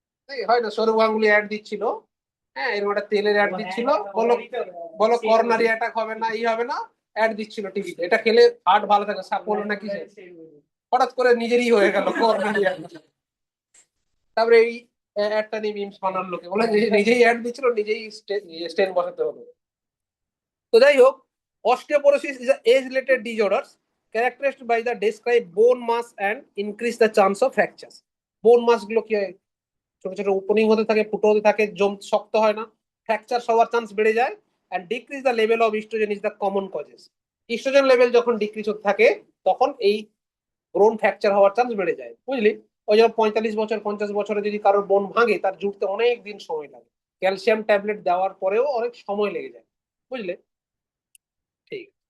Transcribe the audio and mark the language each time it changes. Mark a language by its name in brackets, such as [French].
[Bangla] এই হয় না, সৌরভ গাঙ্গুলি অ্যাড দিচ্ছিল, হ্যাঁ এরকম একটা তেলের অ্যাড দিচ্ছিল, বলো বলো করোনারি অ্যাটাক হবে না, ই হবে না, অ্যাড দিচ্ছিল টিভিতে, এটা খেলে হার্ট ভালো থাকে, সাপোলো নাকি, হঠাৎ করে নিজেরই হয়ে গেল করোনারি অ্যাটাক। তারপরে এই অ্যাডটা নিয়ে মিমস বানার লোকে বলে যে নিজেই অ্যাড দিচ্ছিল, নিজেই স্টেন বসাতে হলো। তো যাই হোক, [English] osteoporosis is a age-related disorders characterized by the described bone mass and increase the chance of fractures. [Bangla] বোন মাস গুলো কি হয়, ছোট ছোট ওপেনিং হতে থাকে, ফুটো হতে থাকে, জম শক্ত হয় না, ফ্র্যাকচার হওয়ার চান্স বেড়ে যায়। [English] And decrease the level of estrogen is the common causes. [Bangla] Oestrogen level যখন ডিক্রিজ হতে থাকে তখন এই বোন ফ্র্যাকচার হওয়ার চান্স বেড়ে যায়, বুঝলি? ওই যেমন 45 বছর 50 বছরে যদি কারোর বোন ভাঙে, তার জুড়তে অনেক দিন সময় লাগে, ক্যালসিয়াম ট্যাবলেট দেওয়ার পরেও অনেক সময় লেগে যায়, বুঝলে? ঠিক।